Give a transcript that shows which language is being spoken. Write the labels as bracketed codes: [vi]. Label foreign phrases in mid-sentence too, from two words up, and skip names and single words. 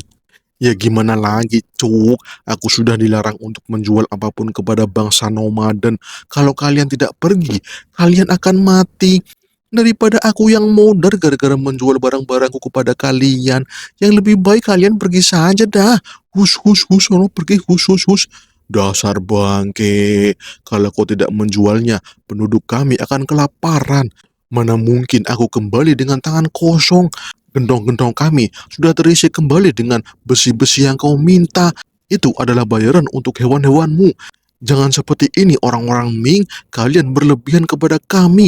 [id] Ya gimana lagi, cuk? Aku sudah dilarang untuk menjual apapun kepada bangsa nomaden. Kalau kalian tidak pergi, kalian akan mati. Daripada aku yang modar gara-gara menjual barang-barangku kepada kalian, yang lebih baik kalian pergi saja dah. Hus, hus, hus, sono pergi, hus, hus, hus. Dasar bangke, kalau kau tidak menjualnya, penduduk kami akan kelaparan. Mana mungkin aku kembali dengan tangan kosong. Gendong-gendong kami sudah terisi kembali dengan besi-besi yang kau minta. Itu adalah bayaran untuk hewan-hewanmu. Jangan seperti ini orang-orang Ming, kalian berlebihan kepada kami.